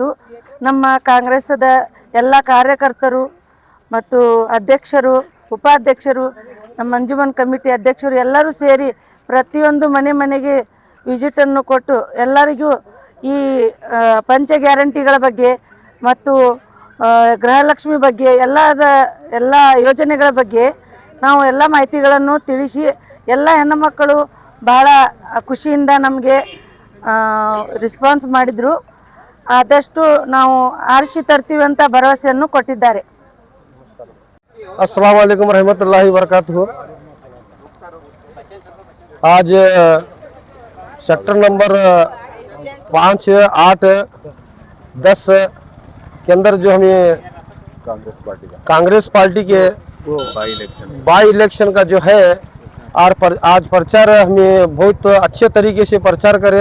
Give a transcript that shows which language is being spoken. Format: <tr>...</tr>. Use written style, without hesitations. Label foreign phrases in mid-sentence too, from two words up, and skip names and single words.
<kn>ನಮ್ಮ ಕಾಂಗ್ರೆಸ್ಸದ ಎಲ್ಲ ಕಾರ್ಯಕರ್ತರು ಮತ್ತು ಅಧ್ಯಕ್ಷರು, ಉಪಾಧ್ಯಕ್ಷರು, ನಮ್ಮ ಅಂಜುಮನ್ ಕಮಿಟಿ ಅಧ್ಯಕ್ಷರು ಎಲ್ಲರೂ ಸೇರಿ ಪ್ರತಿಯೊಂದು ಮನೆ ಮನೆಗೆ ವಿಸಿಟನ್ನು ಕೊಟ್ಟು ಎಲ್ಲರಿಗೂ ಈ ಪಂಚ ಗ್ಯಾರಂಟಿಗಳ ಬಗ್ಗೆ ಮತ್ತು ಗೃಹಲಕ್ಷ್ಮಿ ಬಗ್ಗೆ ಎಲ್ಲ ಯೋಜನೆಗಳ ಬಗ್ಗೆ ನಾವು ಎಲ್ಲ ಮಾಹಿತಿಗಳನ್ನು ತಿಳಿಸಿ ಎಲ್ಲ ಹೆಣ್ಣುಮಕ್ಕಳು ಭಾಳ ಖುಷಿಯಿಂದ ನಮಗೆ ರೆಸ್ಪಾನ್ಸ್ ಮಾಡಿದರು. ಆದಷ್ಟು ನಾವು ಆರಿಸಿ ತರ್ತೀವಿ ಅಂತ ಭರವಸೆಯನ್ನು ಕೊಟ್ಟಿದ್ದಾರೆ.</kn> <ar>السلام عليكم رحمة الله وبركاته.</ar> <hi>आज सेक्टर नंबर 5, 8, 10 के अंदर जो हमें कांग्रेस पार्टी के</hi> <en>by election</en> <hi>का जो है आज प्रचार हमें बहुत अच्छे तरीके से प्रचार करें।</hi>